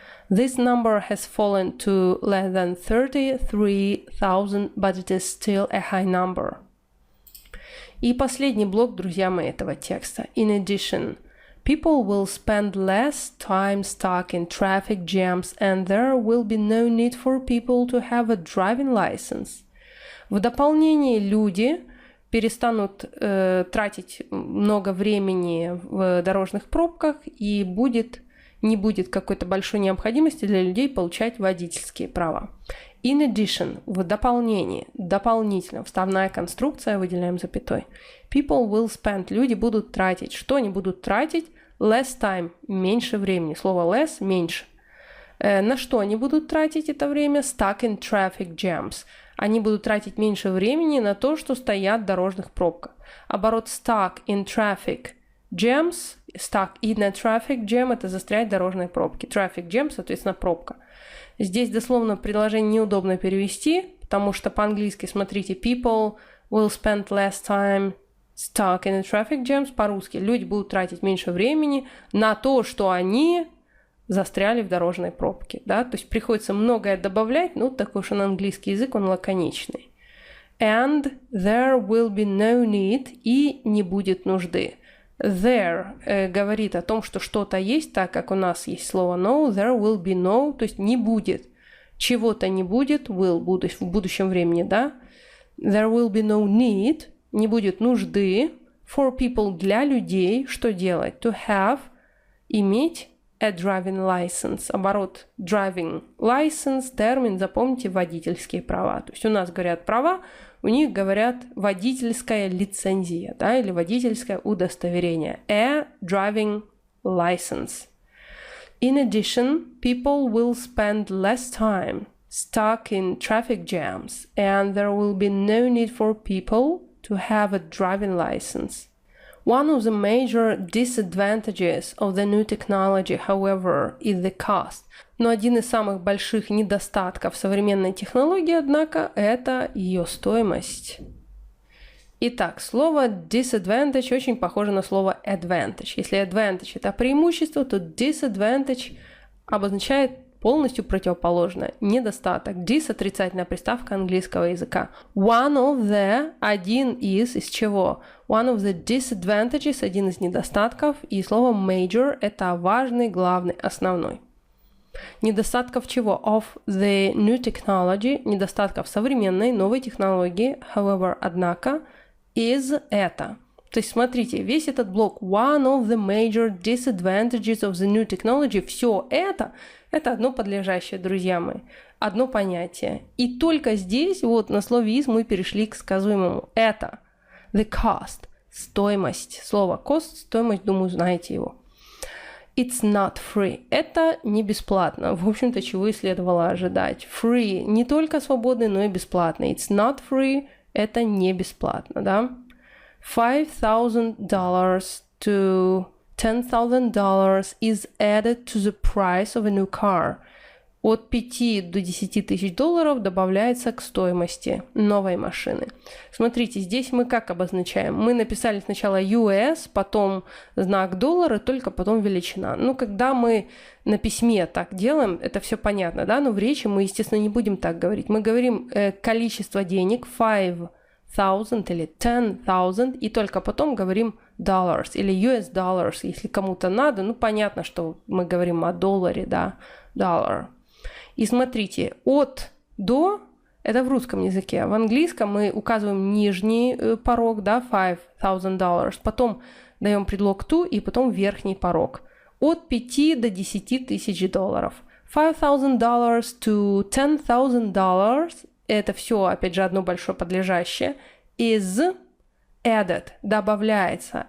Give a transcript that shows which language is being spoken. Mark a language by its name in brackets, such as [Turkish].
[English] This number has fallen to less than 33,000, but it is still a high number. [Russian] И последний блок, друзья мои, этого текста. [English] In addition, people will spend less time stuck in traffic jams and there will be no need for people to have a driving license. [Russian] В дополнение люди перестанут тратить много времени в дорожных пробках и не будет какой-то большой необходимости для людей получать водительские права. [English] In addition, [Russian] в дополнение, дополнительно, вставная конструкция, выделяем запятой. [English] People will spend, [Russian] люди будут тратить. Что они будут тратить? [English] Less time, [Russian] меньше времени. Слово less, меньше. На что они будут тратить это время? [English] Stuck in traffic jams. [Russian] Они будут тратить меньше времени на то, что стоят в дорожных пробках. Оборот stuck in traffic jams, stuck in a traffic jam – это застрять в дорожной пробке. Traffic jam, соответственно, пробка. Здесь дословно предложение неудобно перевести, потому что по-английски, смотрите, [English] people will spend less time stuck in a traffic jams. [Russian] По-русски люди будут тратить меньше времени на то, что они застряли в дорожной пробке, да, то есть приходится многое добавлять, ну, такой уж он английский язык, он лаконичный. [English] And there will be no need, [Russian] и не будет нужды. There говорит о том, что что-то есть, так как у нас есть слово no, there will be no, то есть не будет. Чего-то не будет, will, в будущем времени, да. [English] There will be no need, [Russian] не будет нужды. [English] For people, [Russian] для людей, что делать? [English] To have, [Russian] иметь [English] a driving license. [Russian] Оборот driving license, термин, запомните, водительские права. То есть у нас говорят права, у них говорят водительская лицензия, да, или водительское удостоверение. [English] A driving license. In addition, people will spend less time stuck in traffic jams, and there will be no need for people to have a driving license. One of the major disadvantages of the new technology, however, is the cost. [Russian] Но один из самых больших недостатков современной технологии, однако, это ее стоимость. Итак, слово disadvantage очень похоже на слово advantage. Если advantage – это преимущество, то disadvantage обозначает полностью противоположно. Недостаток. Dis – отрицательная приставка английского языка. One of the – один из чего? [English] One of the disadvantages [Russian] – один из недостатков. И слово major – это важный, главный, основной. Недостатков чего? [English] Of the new technology [Russian] – недостатков современной, новой технологии. However, однако, is – это. То есть, смотрите, весь этот блок [English] one of the major disadvantages of the new technology, [Russian] все это одно подлежащее, друзья мои, одно понятие. И только здесь, вот на слове is, мы перешли к сказуемому. Это the cost, стоимость. Слово cost, стоимость, думаю, знаете его. [English] It's not free. [Russian] Это не бесплатно. В общем-то, чего и следовало ожидать. Free не только свободный, но и бесплатный. [English] It's not free. [Russian] Это не бесплатно, да? [English] $5,000 to $10,000 is added to the price of a new car. [Russian] От 5 до 10 тысяч долларов добавляется к стоимости новой машины. Смотрите, здесь мы как обозначаем? Мы написали сначала US, потом знак доллара, только потом величина. Ну, когда мы на письме так делаем, это все понятно, да? Но в речи мы, естественно, не будем так говорить. Мы говорим количество денег, 5,000 или 10,000, и только потом говорим dollars или US dollars, если кому-то надо. Ну, понятно, что мы говорим о долларе, да, dollar. И смотрите, от до – это в русском языке. В английском мы указываем нижний порог, да, $5,000, потом даем предлог to и потом верхний порог. От 5 до 10 тысяч долларов. [English] $5,000 to $10,000 [Russian] – это все, опять же, одно большое подлежащее. [English] Is added – [Russian] добавляется.